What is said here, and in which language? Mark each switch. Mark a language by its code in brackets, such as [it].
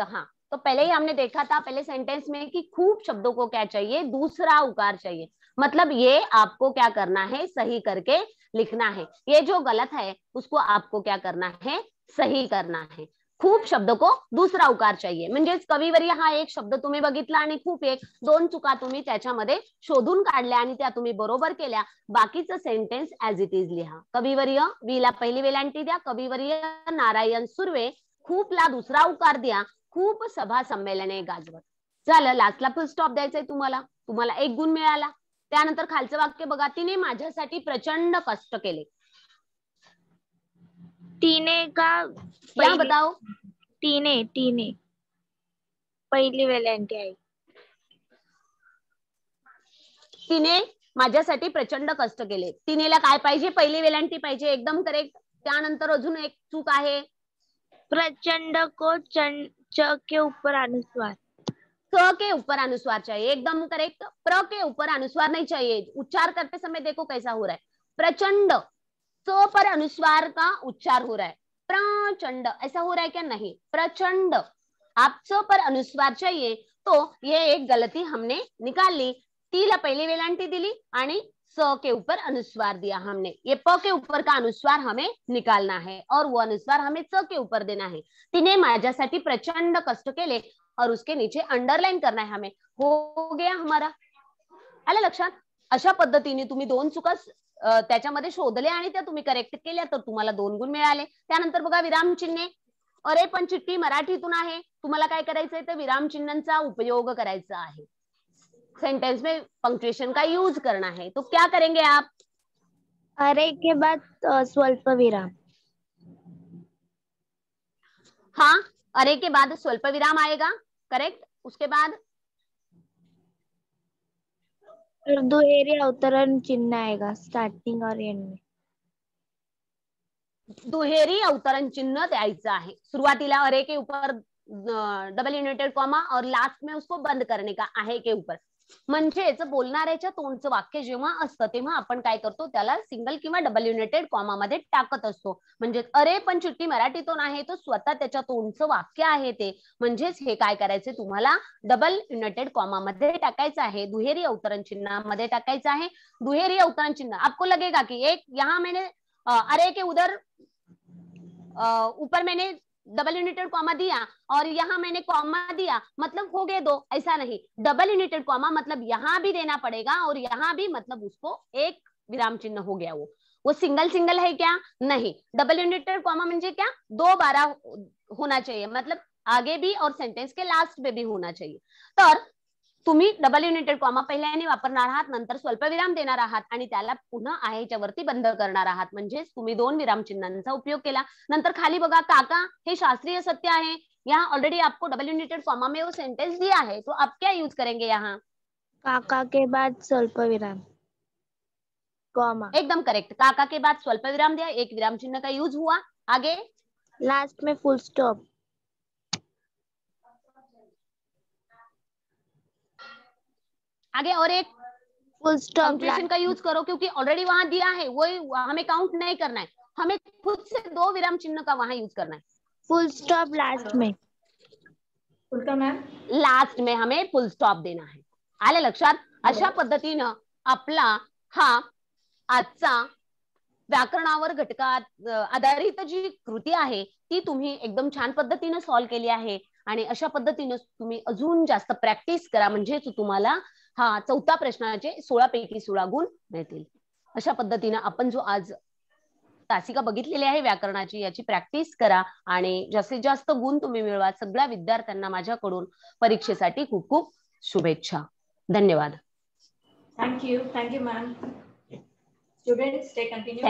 [hi] हाँ, तो पहले ही हमने देखा था पहले सेंटेंस में कि खूब शब्दों को क्या चाहिए, दूसरा उकार चाहिए. मतलब ये आपको क्या करना है, सही करके लिखना है. ये जो गलत है उसको आपको क्या करना है, सही करना है. खूप शब्द को दूसरा उकार चाहिए. [mr] म्हणजेच कविवर्य हा एक शब्द तुम्ही बघितला आणि खूप एक 2 चुका तुम्ही त्याच्यामध्ये शोधून काढल्या आणि त्या तुम्ही बरोबर केल्या. बाकीचं सेंटेन्स ऍज इट इज लिहा. कविवर्य, वीला पहिली वेलांटी द्या. कविवर्य नारायण सुर्वे, खूपला दुसरा उकार द्या. खूप सभा संमेलने गाजवत. झालं, लास्टला फुल स्टॉप द्यायचंय तुम्हाला. तुम्हाला 1 गुण मिळाला. त्यानंतर खालचं वाक्य बघा, तिने माझ्यासाठी प्रचंड कष्ट केले. तिने का, [hi] क्या बताओ, [mr] तिने, तिने, पहिली वेलांटी आहे. तिने माझ्यासाठी प्रचंड कष्ट केले. तिनेला काय पाहिजे? पहिली वेलांटी पाहिजे. एकदम करेक्ट. त्यानंतर अजून एक चूक आहे. [hi] प्रचंड को च के ऊपर अनुस्वार. क के ऊपर अनुस्वार चाहिए. एकदम करेक्ट. प्र के ऊपर अनुस्वार नहीं चाहिए. उच्चार करते समय देखो कैसा हो रहा है. प्रचंड च पर अनुस्वार का उच्चार हो रहा है. प्रचंड ऐसा हो रहा है क्या? नहीं. प्रचंड. आप च पर अनुस्वार चाहिए. तो ये एक गलती हमने निकाल ली. [mr] तीला पहिली वेलांटी दिली आणि [hi] स के ऊपर अनुस्वार दिया हमने. ये प के ऊपर का अनुस्वार हमें निकालना है और वो अनुस्वार हमें च के ऊपर देना है. [mr] तिने माझ्यासाठी प्रचंड कष्ट केले [hi] और उसके नीचे अंडरलाइन करना है हमें. हो गया हमारा. [mr] आलं लक्षात? अशा पद्धतीने तुम्ही दोन चुका त्याच्यामध्ये शोधले आणि त्या तुम्ही करेक्ट केल्या तर तुम्हाला 2 गुण मिळाले. त्यानंतर बघा विराम चिन्हे. अरे पण चिठ्ठी मराठीतून आहे. तुम्हाला काय करायचंय? तर विराम चिन्हांचा उपयोग करायचा आहे. [hi] सेंटेंस में पंक्चुएशन का यूज करना है. तो क्या करेंगे आप? अरे के बाद स्वल्प विराम. हाँ, अरे के बाद स्वल्प विराम आएगा. करेक्ट. उसके बाद दुहेरी अवतरण चिन्ह आएगा स्टार्टिंग और एंड में. [mr] दुहेरी अवतरण चिन्ह द्यायचं आहे. [hi] सुरुवातीला अरे के ऊपर डबल युनाइटेड कॉमा और लास्ट में उसको बंद करने का आहे के ऊपर. [mr] म्हणजेच बोलणाऱ्याच्या तोंडचं वाक्य जेव्हा असतं तेव्हा आपण काय करतो? त्याला सिंगल किंवा डबल युनाइटेड कॉमा मध्ये टाकत असतो. म्हणजे अरे पण चिठ्ठी मराठीतून आहे तो स्वतः त्याच्या तोंडचं वाक्य आहे ते. म्हणजेच हे काय करायचे? तुम्हाला डबल युनाइटेड कॉमा मध्ये टाकायचं आहे. दुहेरी अवतरण चिन्हामध्ये टाकायचं आहे. [hi] दुहेरी अवतरण चिन्ह आपको लगेगा कि एक यहाँ मैंने अरे के उधर ऊपर मैंने डबल यूनिटेड कॉमा दिया और यहाँ मैंने कॉमा दिया, मतलब हो गए 2. ऐसा नहीं. डबल यूनिटेड कॉमा मतलब यहाँ भी देना पड़ेगा और यहाँ भी, मतलब उसको एक विराम चिन्ह हो गया. वो सिंगल सिंगल है क्या? नहीं. डबल यूनिटेड कॉमा म्हणजे क्या? 2 बारा होना चाहिए. मतलब आगे भी और सेंटेंस के लास्ट में भी होना चाहिए. [mr] तर तुम्ही डबल युनाइटेड कॉमा पहिल्याने वापरणार आहात, नंतर स्वल्पविराम देणार आहात आणि त्याला पुन्हा आहेच्या वरती बंद करणार आहात. म्हणजेच तुम्ही 2 विराम चिन्हांचा उपयोग केला. नंतर खाली बघा काका हे शास्त्रीय सत्य आहे. [hi] यहाँ ऑलरेडी आपको डबल युनाइटेड कॉमा में वो सेंटेंस दिया है, तो आप क्या यूज करेंगे यहाँ? काका के बाद स्वल्पविराम कॉमा. एकदम करेक्ट. काका के बाद स्वल्पविराम दिया, एक विराम चिन्ह का यूज हुआ. आगे लास्ट में फुल स्टॉप. आगे और एक फुल स्टॉप पंक्चुएशन का यूज करो क्योंकि ऑलरेडी वहां दिया है, वो हमें काउंट नहीं करना है. हमें खुद से 2 विराम चिन्ह का वहां यूज करना है. फुल स्टॉप लास्ट में. उल्टा मैम लास्ट में हमें फुल स्टॉप देना है. [mr] आले लक्षात? अशा पद्धतीनं आपला हा आजचा व्याकरणावर घटकात आधारित जी कृती आहे ती तुम्ही एकदम छान पद्धतीने सॉल्व्ह केली आहे. आणि अशा पद्धतीने तुम्ही अजून जास्त प्रॅक्टिस करा, म्हणजेच तुम्हाला हा 4था प्रश्नाचे 16 पैकी 16 गुण मिळतील. अशा पद्धतीने आपण जो आज तासिका बघितलेली आहे व्याकरणाची, याची प्रॅक्टिस करा आणि जास्तीत जास्त गुण तुम्ही मिळवा. सगळ्या विद्यार्थ्यांना माझ्याकडून परीक्षेसाठी खूप खूप शुभेच्छा. धन्यवाद. [en] Thank you ma'am. Students stay continue.